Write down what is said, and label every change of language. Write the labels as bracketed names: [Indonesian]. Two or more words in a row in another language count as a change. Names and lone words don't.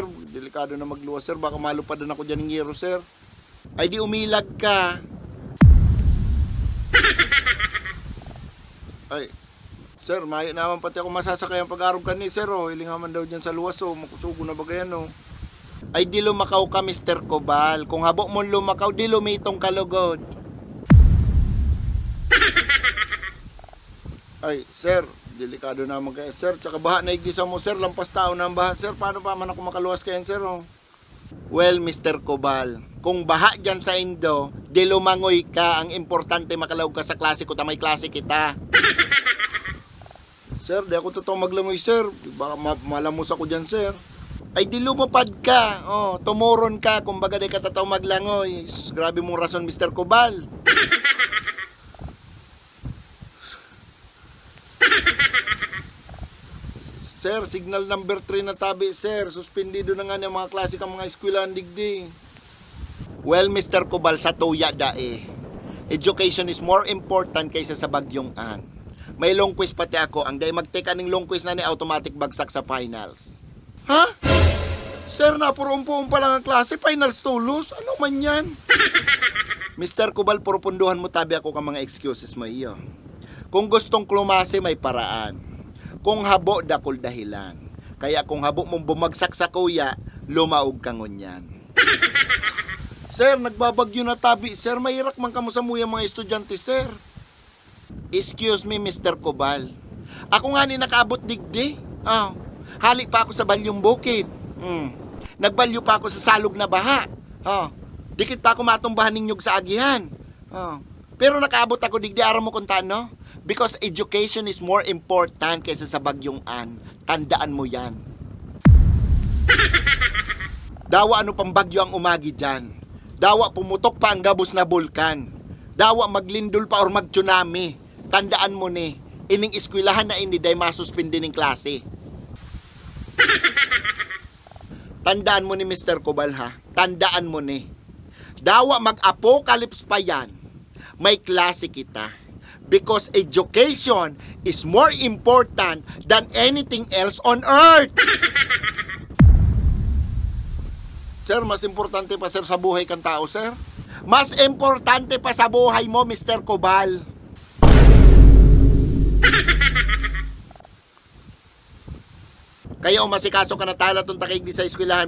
[Bikol] Delikado na magluwas sir. Baka malupad na ako dyan ng yero sir. Ay di umilag ka. Ay, sir, mayo naman pati ako masasakay ang pag-arog ka ni sir. Oh. Hilingaman daw dyan sa luwas. Oh. Makusugo na baga yan. Oh. Ay di lumakaw ka Mr. Cubal. Kung habo mo lumakaw, di lumitong kalugod. Ay, sir, delikado naman kayo, sir. Tsaka baha na igisa mo, sir. Lampas tao na ang baha, sir. Paano pa man ako makaluwas kayan, sir? [English] Oh? Well, Mr. [Bikol] Cubal, kung baha dyan sa Indo, di lumangoy ka. Ang importante makalaw ka sa klase ko. Tamay klase kita. Sir, di ako totoo maglangoy, sir. Baka malamos ako dyan, sir. Ay, di lumapad ka. Oh, tumuron ka. Kung baga di ka totoo maglangoy. Grabe mong rason, Mr. Cubal. Sir, signal number 3 na tabi, sir. Suspendido na nga ng mga klase kang mga eskwelahan digdi. Well, Mr. Cubal, sa tuya dae. [English] Education is more important [Bikol] kaysa sa bagyong an. May [English] long quiz [Bikol] pati ako. Ang day magteka ng [English] long quiz [Bikol] na ni automatic bagsak sa finals. Ha? Sir, napurumpuon pa lang ang klase. Finals tulos? Ano man yan? Mr. Cubal, purupunduhan mo tabi ako ka mga excuses mo iyo. Kung gustong klumase, may paraan. Kung habo, dakol dahilan. Kaya kung habo mong bumagsak sa kuya, lumaog ka ngunyan. Sir, nagbabagyo na tabi. Sir, mahirak man kamo sa muya mga estudyante, sir. [English] Excuse me, Mr. Cubal. [Bikol] Ako nga ni nakaabot digdi. Oh, halik pa ako sa balyong bukid. Nagbalyo pa ako sa salog na baha. Oh, dikit pa ako matumbahan ninyog sa agihan. Oh, pero nakaabot ako digdi, araw mo kung tano? [English] Because education is more important [Bikol] kaysa sa bagyong an. Tandaan mo yan. Dawa ano pang bagyo ang umagi dyan. Dawa pumutok pa ang gabos na bulkan. Dawa maglindol pa or mag-tsunami. Tandaan mo ni, ining eskwelahan na ini day masuspindi ng klase. Tandaan mo ni Mr. Cubal ha. Tandaan mo ni. Dawa mag-apocalypse pa yan. May klase kita. [English] Because education is more important than anything else on earth. [Bikol] Sir, mas importante pa sir sa buhay kang tao, sir. Mas importante pa sa buhay mo, Mr. Cubal. Kaya umasikaso ka na tala itong takig di sa eskwelahan.